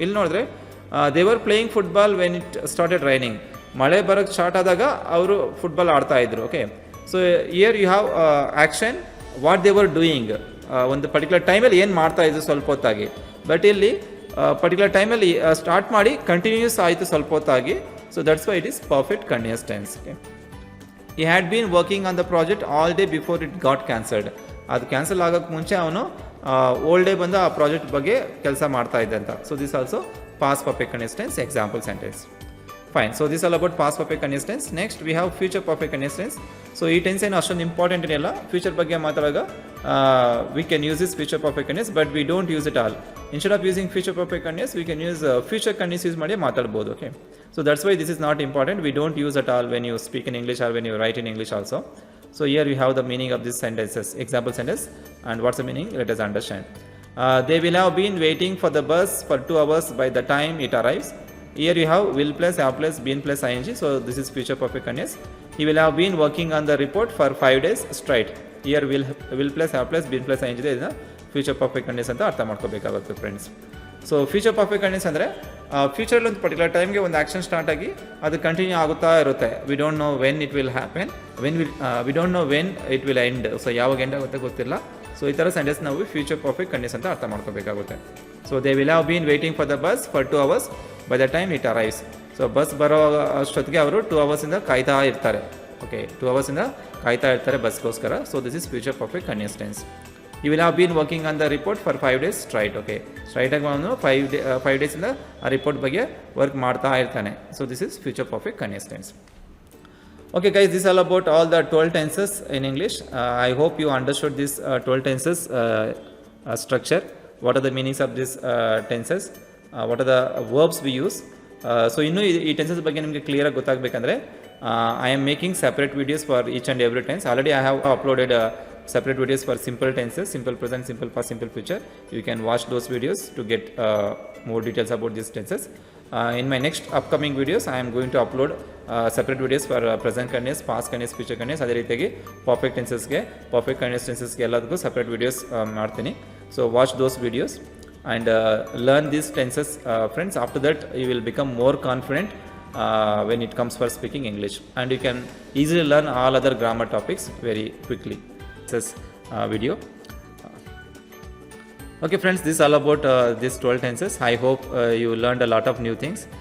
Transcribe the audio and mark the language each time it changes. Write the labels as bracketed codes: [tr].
[kn] ಇಲ್ಲಿ ನೋಡಿದ್ರೆ [en] they were playing football when it started raining, [kn] ಮಳೆ ಬರೋಕ್ಕೆ ಸ್ಟಾರ್ಟ್ ಆದಾಗ ಅವರು ಫುಟ್ಬಾಲ್ ಆಡ್ತಾ ಇದ್ರು. Okay, [en] so here you have action what they were doing, [kn] ಒಂದು ಪರ್ಟಿಕ್ಯುಲರ್ ಟೈಮಲ್ಲಿ ಏನು ಮಾಡ್ತಾ ಇದ್ರು ಸ್ವಲ್ಪ ಹೊತ್ತಾಗಿ, ಬಟ್ ಇಲ್ಲಿ ಪರ್ಟಿಕ್ಯುಲರ್ ಟೈಮಲ್ಲಿ ಸ್ಟಾರ್ಟ್ ಮಾಡಿ ಕಂಟಿನ್ಯೂಸ್ ಆಯಿತು ಸ್ವಲ್ಪ ಹೊತ್ತಾಗಿ. [en] So that's why it is perfect continuous tense. Okay, he had been working on the project all day before it got cancelled. [kn] ಅದು ಕ್ಯಾನ್ಸಲ್ ಆಗೋಕ್ಕೆ ಮುಂಚೆ ಅವನು ಓಲ್ ಡೇ ಬಂದು ಆ ಪ್ರಾಜೆಕ್ಟ್ ಬಗ್ಗೆ ಕೆಲಸ ಮಾಡ್ತಾ ಇದ್ದೆ ಅಂತ. [en] So this also past perfect continuous tense example sentence. Fine, so this all about past perfect continuous tense. Next we have future perfect continuous tense. So [kn] ಈ ಟೆನ್ಸ್ ಏನು ಅಷ್ಟೊಂದು ಇಂಪಾರ್ಟೆಂಟ್ ಏನಿಲ್ಲ, ಫ್ಯೂಚರ್ ಬಗ್ಗೆ ಮಾತಾಡುವಾಗ [en] We can use this future perfect continuous, but we don't use it all. Instead of using future perfect continuous we can use future continuous use [kn] ಮಾಡಿ ಮಾತಾಡ್ಬೋದು. [en] Okay, so that's why this is not important. We don't use at all when you speak in English or when you write in English also. So here we have the meaning of these sentences, example sentence, and what's the meaning, let us understand. They will have been waiting for the bus for 2 hours by the time it arrives. Here you have will plus have plus been plus ING, so this is future perfect continuous. He will have been working on the report for 5 days straight. Here will plus have plus been plus ING is future perfect continuous [kn] ಅಂತ ಅರ್ಥ ಮಾಡ್ಕೋಬೇಕಾಗುತ್ತೆ friends. So future perfect continuous ಅಂದರೆ ಫ್ಯೂಚರಲ್ಲಿ ಒಂದು particular ಟೈಮ್ಗೆ ಒಂದು action start ಆಗಿ ಅದು continue ಆಗುತ್ತಾ ಇರುತ್ತೆ. [en] We don't know when it will happen, we don't know when it will end. [kn] So ಯಾವಾಗ ಎಂಡ್ ಆಗುತ್ತೆ ಗೊತ್ತಿಲ್ಲ. ಸೊ ಈ ಥರ ಸೆಂಟೆನ್ಸ್ ನಾವು ಫ್ಯೂಚರ್ ಪರ್ಫೆಕ್ಟ್ ಕಂಟಿನ್ಯೂಸ್ ಅಂತ ಅರ್ಥ ಮಾಡ್ಕೋಬೇಕಾಗುತ್ತೆ. [en] So they will have been waiting for the bus for 2 hours by the time it arrives. [kn] So bus ಬರೋ ಅಷ್ಟೊತ್ತಿಗೆ ಅವರು 2 hours ಕಾಯ್ತಾ ಇರ್ತಾರೆ. ಓಕೆ, 2 hours ಕಾಯ್ತಾ ಇರ್ತಾರೆ ಬಸ್ಗೋಸ್ಕರ. [en] So this is future perfect continuous tense. You will have been working on the report for 5 days straight. [kn] Okay, straight ಆಗಿ ಅವನು 5 days ಆ ರಿಪೋರ್ಟ್ ಬಗ್ಗೆ ವರ್ಕ್ ಮಾಡ್ತಾ ಇರ್ತಾನೆ. [en] So this is future perfect continuous tense. Okay guys, this is all about all the 12 tenses in English. I hope you understood this 12 tenses structure. What are the meanings of these tenses? What are the verbs we use? So [kn] ಇನ್ನೂ ಈ tenses ಬಗ್ಗೆ ನಿಮಗೆ ಕ್ಲಿಯರಾಗಿ ಗೊತ್ತಾಗಬೇಕಂದ್ರೆ [en] I am making separate videos for each and every tense. Already I have uploaded separate videos for simple tenses, simple present, simple past, simple future. You can watch those videos to get more details about these tenses. In my next upcoming videos, I am going to upload separate videos for present continuous, past continuous, future continuous. [kn] ಅದೇ ರೀತಿಯಾಗಿ perfect ಟೆನ್ಸಸ್ಗೆ, perfect continuous ಟೆನ್ಸಸ್ಗೆ ಎಲ್ಲದಕ್ಕೂ separate videos ಮಾಡ್ತೀನಿ. [en] So watch those videos. and learn these tenses, friends. After that you will become more confident when it comes for speaking English, and you can easily learn all other grammar topics very quickly. This video. Okay friends, this is all about these 12 tenses. I hope you learned a lot of new things.